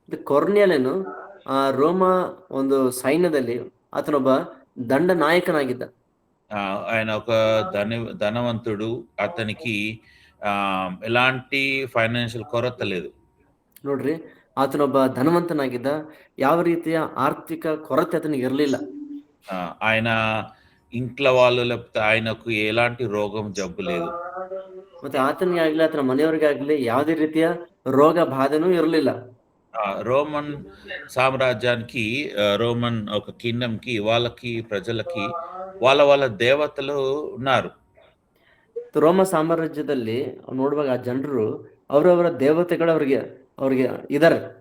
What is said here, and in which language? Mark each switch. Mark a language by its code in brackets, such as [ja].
[kn] ಕೊರ್ನೇಲಿಯನು ರೋಮಾ ಒಂದು ಸೈನ್ಯದಲ್ಲಿ ಆತನೊಬ್ಬ ದಂಡ ನಾಯಕನಾಗಿದ್ದ. [te] ఆయన ఒక ధనవంతుడు. అతనికి ఎలాంటి ఫైనాన్షియల్ కొరత లేదు. [kn] ನೋಡ್ರಿ, ಆತನೊಬ್ಬ ಧನವಂತನಾಗಿದ್ದ. ಯಾವ ರೀತಿಯ ಆರ್ಥಿಕ ಕೊರತೆ ಆತನಿಗೆ ಇರಲಿಲ್ಲ. [te] ఆయన ఇంట్లో వాళ్ళు లేకపోతే ఆయనకు ఎలాంటి రోగం జబ్బు లేదు. [kn] ಮತ್ತೆ ಆತನಿಗೆ ಆಗ್ಲಿ ಆತನ ಮನೆಯವರಿಗೆ ಆಗ್ಲಿ ಯಾವುದೇ ರೀತಿಯ ರೋಗ ಬಾಧೆನೂ ಇರಲಿಲ್ಲ. [te] రోమన్ సామ్రాజ్యానికి రోమన్ ఒక కింగ్డమ్ కి వాళ్ళకి ప్రజలకి వాళ్ళ దేవతలు ఉన్నారు. [kn] ರೋಮ ಸಾಮ್ರಾಜ್ಯದಲ್ಲಿ ನೋಡುವಾಗ ಆ ಜನರು ಅವರವರ ದೇವತೆಗಳು ಅವ್ರಿಗೆ ಇದಾರೆ.